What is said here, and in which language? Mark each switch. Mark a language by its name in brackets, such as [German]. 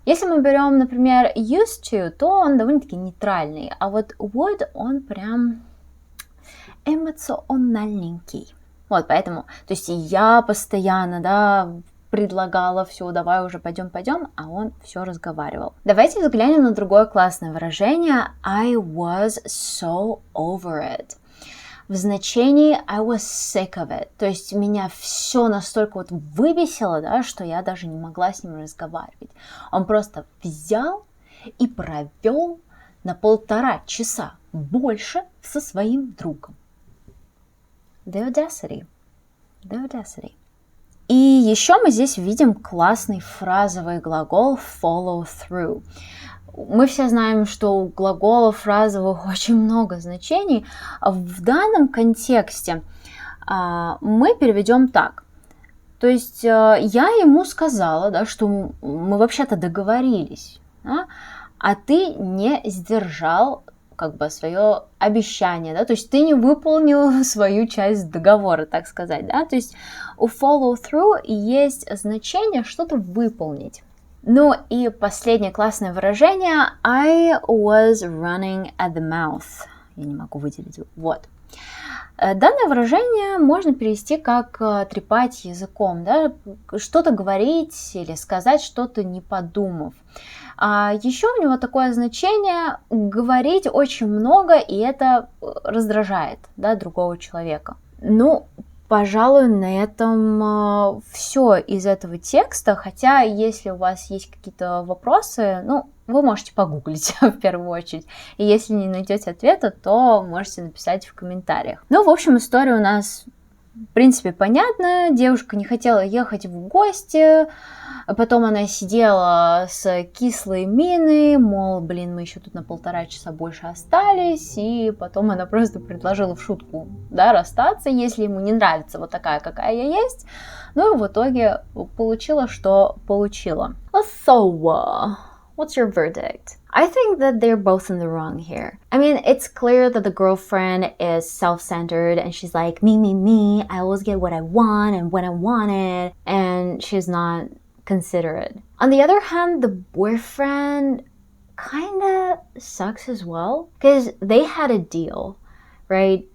[Russian] Если мы берем, например, used to, то он довольно-таки нейтральный, а вот would, он прям эмоциональненький. Вот, поэтому, то есть я постоянно, предлагала все, давай уже пойдем, а он все разговаривал. Давайте взглянем на другое классное выражение [English] I was so over it. [Russian] В значении [English] I was sick of it. [Russian] То есть меня все настолько выбесило, что я даже не могла с ним разговаривать. Он просто взял и провел на 1,5 часа больше со своим другом. [English] The audacity. [Russian] И еще мы здесь видим классный фразовый глагол follow through. Мы все знаем, что у глаголов фразовых очень много значений. В данном контексте мы переведем так. То есть я ему сказала, что мы вообще-то договорились, а ты не сдержал свое обещание, то есть ты не выполнил свою часть договора, так сказать, то есть у follow through есть значение что-то выполнить. Ну и последнее классное выражение [English] I was running at the mouth. [Russian] Я не могу выделить. Вот. Данное выражение можно перевести как трепать языком, что-то говорить или сказать что-то не подумав. А еще у него такое значение говорить очень много, и это раздражает другого человека. Пожалуй, на этом все из этого текста, хотя если у вас есть какие-то вопросы, вы можете погуглить в первую очередь, и если не найдете ответа, то можете написать в комментариях. В общем, история у нас, в принципе, понятная. Девушка не хотела ехать в гости, потом она сидела с кислой миной, мол, мы еще тут на 1,5 часа больше остались, и потом она просто предложила в шутку, расстаться, если ему не нравится вот такая, какая я есть. И в итоге получила, что получила. [English] So, what's your verdict? I think that they're both in the wrong here. I mean, it's clear that the girlfriend is self-centered and she's like, me, I always get what I want and when I want it, and she's not considerate. On the other hand, the boyfriend kind of sucks as well because they had a deal, right?